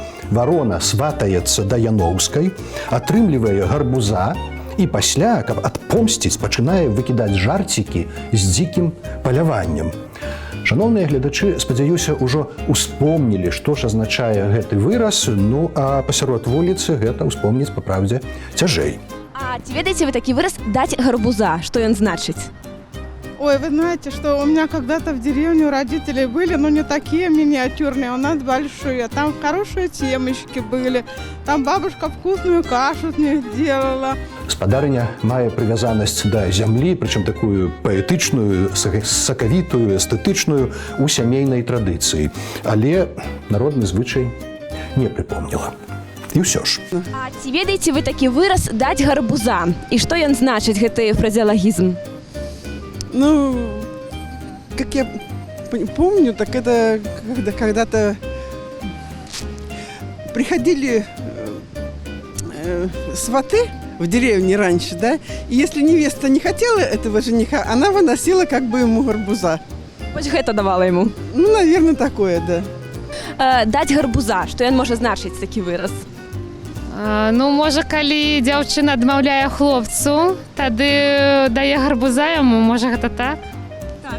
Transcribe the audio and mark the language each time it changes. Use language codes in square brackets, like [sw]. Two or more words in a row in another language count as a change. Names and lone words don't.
[be] Варона сватаецца да Яноўскай, атрымлівае гарбуза і пасля, каб адпомсціць, пачынае выкідаць жарцікі з дзікім паляваннем. Шаноўныя гледачы, спадзяюся, ужо успомнілі, што ж азначае гэты выраз, ну а пасярод вуліцы гэта ўспомніць, па праўдзе, цяжэй. А ці ведаеце вы такі выраз даць гарбуза? Што ён значыць? [ru] Ой, вы знаете, что у меня когда-то в деревне у родителей были, но не такие миниатюрные, у нас большие. Там хорошие семечки были, там бабушка вкусную кашу с них делала. [be] Спадарыня мае прывязанасць да зямлі, прычым такую паэтычную, сакавітую, эстэтычную у сямейнай традыцыі. Але народны звычай не прыпомніла. І ўсё ж. А ці ведаеце вы такі выраз даць гарбуза? І што ён значыць, гэты фразеалагізм? [ru] Ну, как я помню, так это когда-то приходили сваты в деревне раньше, да, и если невеста не хотела этого жениха, она выносила как бы ему гарбуза. [be] Вось гэта давала яму. [ru] Ну, наверное, такое, да. [be] Даць гарбуза, што ён можа значыць такі выраз? Ну, можа, калі дзяўчына адмаўляе хлопцу, тады дае гарбуза яму, можа, гэта так? Так.